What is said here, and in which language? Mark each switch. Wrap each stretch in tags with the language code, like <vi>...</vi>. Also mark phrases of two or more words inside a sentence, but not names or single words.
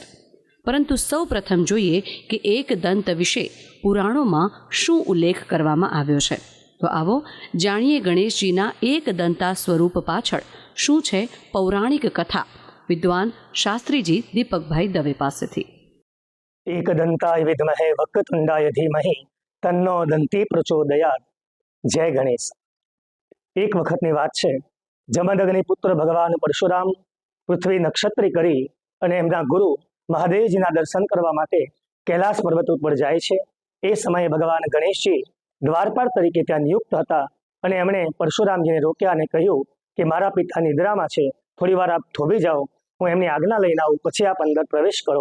<gu>પરંતુ સૌ પ્રથમ જોઈએ કે एकदंत વિશે પુરાણોમાં શું ઉલ્લેખ કરવામાં આવ્યો છે। તો આવો જાણીએ ગણેશજીના एकदंता સ્વરૂપ પાછળ શું છે પૌરાણિક કથા, વિદ્વાન શાસ્ત્રીજી દીપકભાઈ દવે પાસેથી।</gu> <sa>एकदंताय विद्महे वक्रतुंडाय धीमहि तन्नो दंती प्रचोदयात्।</sa> <hi>जय गणेश।</hi> <gu>એક વખતની વાત છે, જમદગ્નિ પુત્ર ભગવાન પરશુરામ પૃથ્વી નક્ષત્રી કરી અને એમના ગુરુ મહાદેવજીના દર્શન કરવા માટે કૈલાસ પર્વત ઉપર જાય છે। એ સમયે ભગવાન ગણેશજી દ્વારપાળ તરીકે ત્યાં નિયુક્ત હતા અને એમણે પરશુરામજીને રોક્યા અને કહ્યું કે મારા પિતા નિદ્રામાં છે, થોડી વાર આપ થોભી જાઓ, હું એમની આજ્ઞા લઈને આવું, પછી આપ અંદર પ્રવેશ કરો।</gu>